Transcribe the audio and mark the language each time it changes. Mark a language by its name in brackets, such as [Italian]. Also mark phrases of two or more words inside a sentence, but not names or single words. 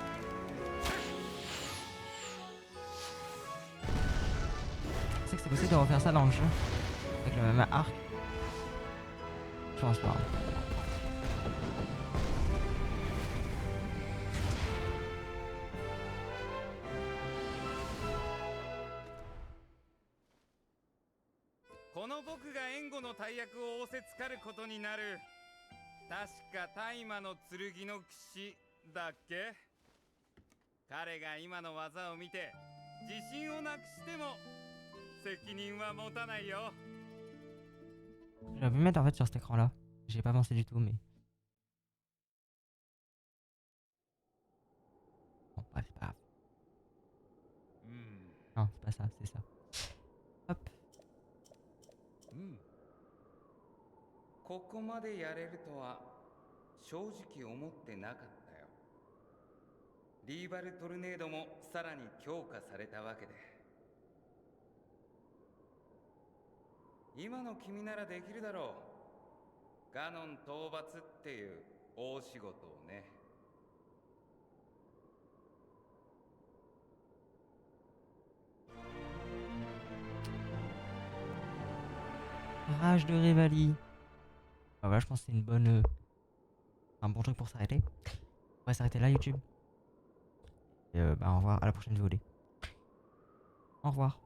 [French] Je sais que c'est possible de refaire ça dans le jeu. Avec le même arc. Je pense pas. [Japanese] この僕が援護の大役を仰せつかることになる。確か大麻の剣の騎士だっけ。彼が今の技を見て自信をなくしても責任は持たないよ。 [French] J'aurais pu mettre en fait sur cet écran là. J'y ai pas pensé du tout, mais. Bon, bref, c'est pas grave. Non, c'est pas ça, c'est ça. Hop. [Japanese] ここまでやれるとは正直思ってなかったよ。リーバルトルネードもさらに強化されたわけで。今の君ならできるだろう。ガノン討伐っていう大仕事をね。 [French] Rage de Rivali. Bah voilà, je pense que c'est une bonne. Un bon truc pour s'arrêter. On va s'arrêter là, YouTube. Et bah, au revoir, à la prochaine vidéo. Au revoir.